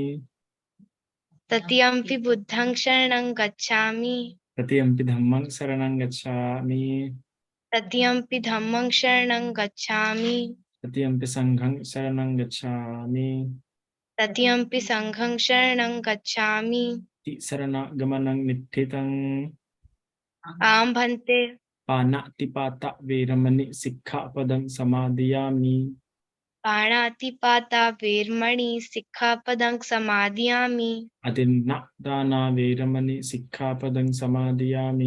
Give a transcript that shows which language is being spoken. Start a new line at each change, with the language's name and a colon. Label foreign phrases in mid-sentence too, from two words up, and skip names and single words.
Pali: तृतीयंपि बुद्धं शरणं गच्छामि। तृतीयंपि धम्मं शरणं गच्छामि। तृतीयंपि धम्मं शरणं गच्छामि। तृतीयंपि संघं शरणं गच्छामि। तृतीयंपि संघं शरणं गच्छामि। शरणागमनं नित्थितं। आं भन्ते। पानातिपाता वेरमणि सिक्खापदं समादयामि। पाणातिपाता वेरमणि सिक्खापदं समादयामि। अदिन्नादाना वेरमणि सिक्खापदं समादयामि।